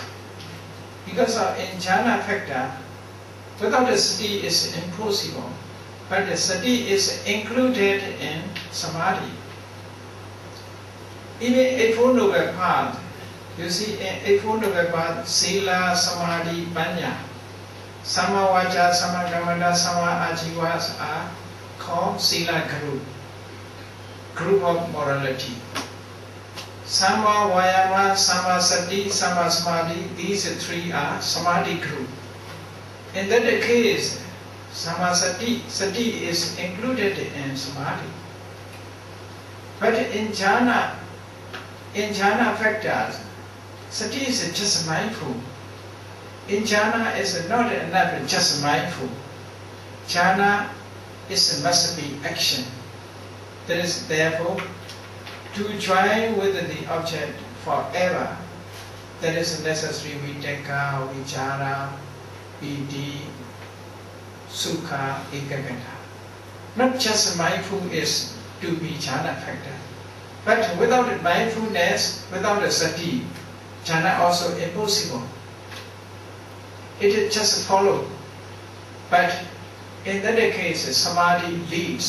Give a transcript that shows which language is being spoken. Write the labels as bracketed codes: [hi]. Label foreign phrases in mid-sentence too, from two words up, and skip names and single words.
[en] Because in jhana factor, without a sati is impossible. But the sati is included in samadhi. Even a Four Noble Path, you see, in a Four Noble Path, [pi] sila, samadhi, panya, sama vacha, sama kammanta, sama ajivas [en] are called sila group of morality. [pi] Sama vayama, sama sati, sama samadhi, [en] these three are samadhi group. In that case, [pi] sama sati [en] is included in samadhi. But in jhana factors, sati is just mindful. In jhana is not enough just mindful. Jhana must be action. That is therefore to join with the object forever. That is necessary [pi] vitaka, vichara, piti, sukha, ekaggata. [en] Not just mindful is to be jhana factor. But without mindfulness, without a sati, jhana also impossible. It just follow. But in that case, samadhi leads.